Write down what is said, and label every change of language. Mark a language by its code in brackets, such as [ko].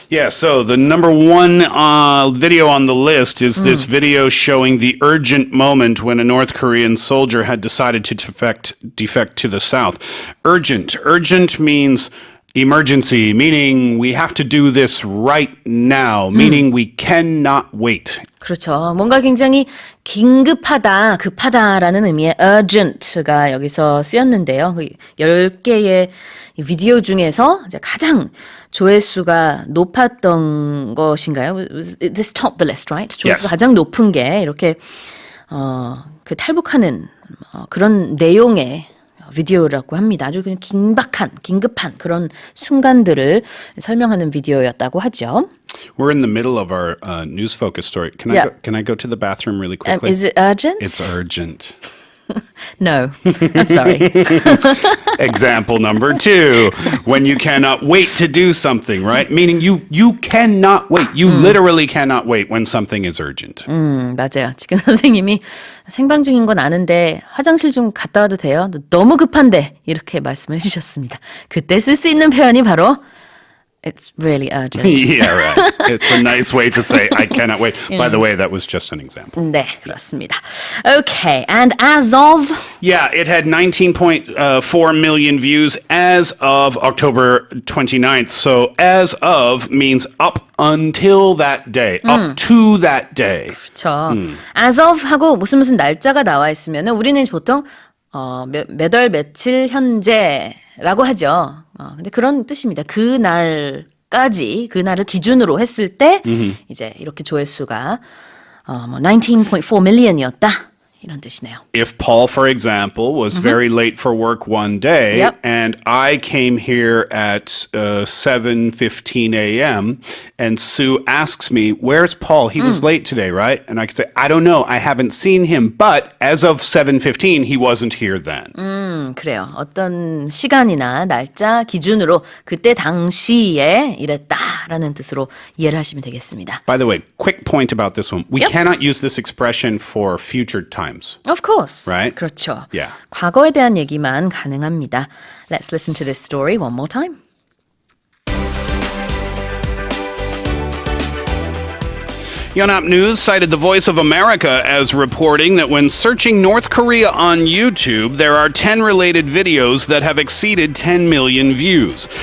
[en] Yeah, so the number 1 video on the list is this video showing the urgent moment when a North Korean soldier had decided to defect to the south. Urgent. Urgent means emergency, meaning we have to do this right now, meaning we cannot wait. [ko] 그렇죠. 뭔가 굉장히 긴급하다, 급하다라는 의미의 urgent가 여기서 쓰였는데요. 그 10개의 비디오 중에서 이제 가장 조회수가 높았던 것인가요? [en] This topped the list, right? [ko] 조회수가 가장 높은 게 이렇게 그 탈북하는 그런 내용의 비디오라고 합니다. 아주 그냥 긴급한 그런 순간들을 설명하는 비디오였다고 하죠. [en] We're in the middle of our news focus story. Can I go to the bathroom really quickly? Is it urgent? It's urgent. No, I'm sorry. Example number 2, when you cannot wait to do something, right? Meaning you cannot wait. You literally cannot wait when something is urgent. [ko] 맞아요. 지금 선생님이 생방 중인 건 아는데 화장실 좀 갔다 와도 돼요? 너무 급한데 이렇게 말씀해 주셨습니다. 그때 쓸 수 있는 표현이 바로 [en] It's really urgent. Yeah, right. It's a nice way to say I cannot wait. By the way, that was just an example. [ko] 네, 그렇습니다. [en] Okay, and as of... Yeah, it had 19.4 million views as of October 29th. So as of means up until that day, up to that day. [ko] 그렇죠. As of 하고 무슨 날짜가 나와 있으면 우리는 보통 몇 월 며칠 현재라고 하죠. 근데 그런 뜻입니다. 그날까지 그날을 기준으로 했을 때 이제 이렇게 조회수가 19.4 million이었다. 이런 뜻이네요. [en] If Paul, for example, was very late for work one day Yep. and I came here at 7:15 a.m. and Sue asks me, where's Paul? He was late today, right? And I could say, I don't know. I haven't seen him. But as of 7:15, he wasn't here then. [ko] 그래요. 어떤 시간이나 날짜 기준으로 그때 당시에 이랬다라는 뜻으로 이해를 하시면 되겠습니다. [en] By the way, quick point about this one. We Yep. cannot use this expression for future times. Of course. Right? [ko] 그렇죠. [en] Yeah. [ko] 과거에 대한 얘기만 가능합니다. [en] Let's listen to this story one more time. Yonhap News cited the Voice of America as reporting that when searching North Korea on YouTube, there are 10 related videos that have exceeded 10 million views.